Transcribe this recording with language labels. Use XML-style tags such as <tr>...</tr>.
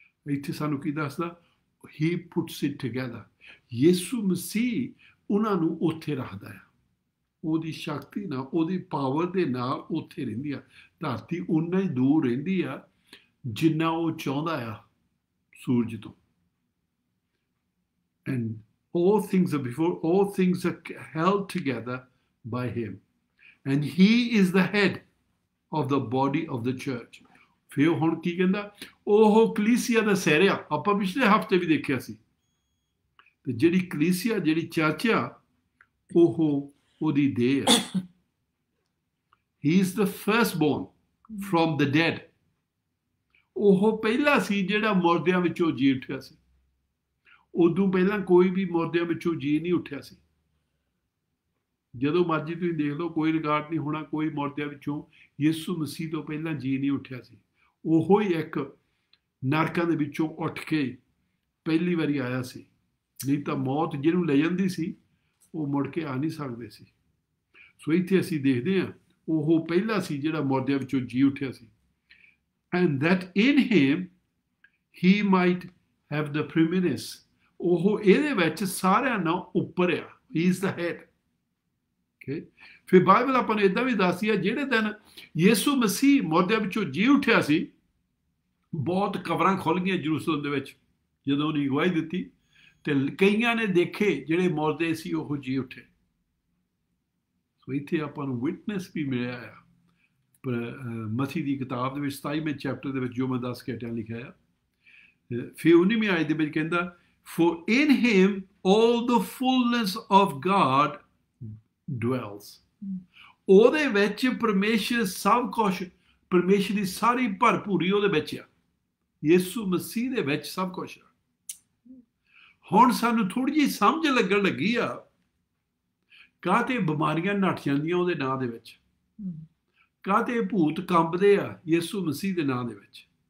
<pa>ਇੱਥੇ ਸਾਨੂੰ ਕੀ ਦੱਸਦਾ?</pa> <en>he puts it together।</en> <pa>ਯਿਸੂ ਮਸੀਹ ਉਹਨਾਂ ਨੂੰ ਉੱਥੇ ਰੱਖਦਾ ਆ। ਉਹਦੀ ਸ਼ਕਤੀ ਨਾਲ, ਉਹਦੀ ਪਾਵਰ ਦੇ ਨਾਲ ਉੱਥੇ ਰਹਿੰਦੀ ਆ। ਧਰਤੀ ਉਨਾ ਹੀ ਦੂਰ ਰਹਿੰਦੀ ਆ ਜਿੰਨਾ ਉਹ ਚਾਹੁੰਦਾ ਆ ਸੂਰਜ ਤੋਂ।</pa> <en>And all things are before, all things are held together by him. And he is the head of the body of the church.</en> <pa>ਫਿਰ ਹੁਣ ਕੀ ਕਹਿੰਦਾ? ਉਹ ਕਲੀਸਿਆ ਦਾ ਸਿਰ ਆ। ਆਪਾਂ ਪਿਛਲੇ ਹਫਤੇ ਵੀ ਦੇਖਿਆ ਸੀ। ਤੇ ਜਿਹੜੀ ਕਲੀਸਿਆ, ਜਿਹੜੀ ਚਰਚ ਆ, ਉਹ ਉਹਦੀ ਦੇਹ ਆ।</pa> <en>He is the firstborn from the dead.</en> <pa>ਉਹ ਪਹਿਲਾ ਸੀ ਜਿਹੜਾ ਮੁਰਦਿਆਂ ਵਿੱਚੋਂ ਜੀ ਉੱਠਿਆ ਸੀ। ਉਦੋਂ ਪਹਿਲਾਂ ਕੋਈ ਵੀ ਮੁਰਦਿਆਂ ਵਿੱਚੋਂ ਜੀ ਨਹੀਂ ਉੱਠਿਆ ਸੀ। ਜਦੋਂ ਮਰਜ਼ੀ ਤੁਸੀਂ ਦੇਖ ਲਓ, ਕੋਈ ਰਿਕਾਰਡ ਨਹੀਂ ਹੋਣਾ ਕੋਈ ਮੁਰਦਿਆਂ ਵਿੱਚੋਂ ਯਿਸੂ ਮਸੀਹ ਤੋਂ ਪਹਿਲਾਂ ਜੀ ਨਹੀਂ ਉੱਠਿਆ ਸੀ। ਉਹੋ ਹੀ ਇੱਕ ਨਰਕਾਂ ਦੇ ਵਿੱਚੋਂ ਉੱਠ ਕੇ ਪਹਿਲੀ ਵਾਰੀ ਆਇਆ ਸੀ। ਨਹੀਂ ਤਾਂ ਮੌਤ ਜਿਹਨੂੰ ਲੈ ਜਾਂਦੀ ਸੀ ਉਹ ਮੁੜ ਕੇ ਆ ਨਹੀਂ ਸਕਦੇ ਸੀ। ਸੋ ਇੱਥੇ ਅਸੀਂ ਦੇਖਦੇ ਹਾਂ ਉਹ ਪਹਿਲਾ ਸੀ ਜਿਹੜਾ ਮੁਰਦਿਆਂ ਵਿੱਚੋਂ ਜੀ ਉੱਠਿਆ ਸੀ।</pa> <en>And that in him he might have the preeminence.</en> <pa>ਉਹ ਇਹਦੇ ਵਿੱਚ ਸਾਰਿਆਂ ਨਾਲੋਂ ਉੱਪਰ ਆ।</pa> <en>He is the head. Okay?</en> <pa>ਫਿਰ ਬਾਈਬਲ ਆਪਾਂ ਨੂੰ ਇਦਾਂ ਵੀ ਦੱਸਦੀ ਆ, ਜਿਹੜੇ ਦਿਨ ਯਿਸੂ ਮਸੀਹ ਮੁਰਦਿਆਂ ਵਿੱਚੋਂ ਜੀ ਉੱਠਿਆ ਸੀ, ਬਹੁਤ ਕਬਰਾਂ ਖੁੱਲ੍ਹ ਗਈਆਂ ਯਰੂਸ਼ਲਮ ਦੇ ਵਿੱਚ ਜਦੋਂ ਉਹਨੇ ਗਵਾਹੀ ਦਿੱਤੀ। ਤੇ ਕਈਆਂ ਨੇ ਦੇਖੇ ਜਿਹੜੇ ਮੁਰਦੇ ਸੀ ਉਹ ਜੀ ਉੱਠੇ। ਸੋ ਇੱਥੇ ਆਪਾਂ ਨੂੰ ਵਿਟਨੈਸ ਵੀ ਮਿਲਿਆ ਆ। ਮਥੀ ਦੀ ਕਿਤਾਬ ਦੇ ਵਿੱਚ 27ਵੇਂ ਚੈਪਟਰ ਦੇ ਵਿੱਚ ਜੋ ਮੈਂ 10 ਘੰਟਿਆਂ ਲਿਖਿਆ ਆ। ਫਿਰ 19ਵੀਂ ਆਇਤ ਦੇ ਵਿੱਚ ਕਹਿੰਦਾ,</pa> <en>For in him all the fullness of God dwells.</en> <pa>ਉਹਦੇ ਵਿੱਚ ਪਰਮੇਸ਼ਰ ਸਭ ਕੁਛ, ਪਰਮੇਸ਼ਰ ਦੀ ਸਾਰੀ ਭਰਪੂਰੀ ਉਹਦੇ ਵਿੱਚ ਆ। ਯਿਸੂ ਮਸੀਹ ਦੇ ਵਿੱਚ ਸਭ ਕੁਛ ਆ। ਹੁਣ ਸਾਨੂੰ ਥੋੜੀ ਜਿਹੀ ਸਮਝ ਲੱਗਣ ਲੱਗੀ ਆ ਕਾਹਤੇ ਬਿਮਾਰੀਆਂ ਨੱਠ ਜਾਂਦੀਆਂ ਉਹਦੇ ਨਾਂ ਦੇ ਵਿੱਚ, ਕਾਹਤੇ ਭੂਤ ਕੰਬਦੇ ਆ ਯਿਸੂ ਮਸੀਹ ਦੇ ਨਾਂ ਦੇ ਵਿੱਚ।</pa>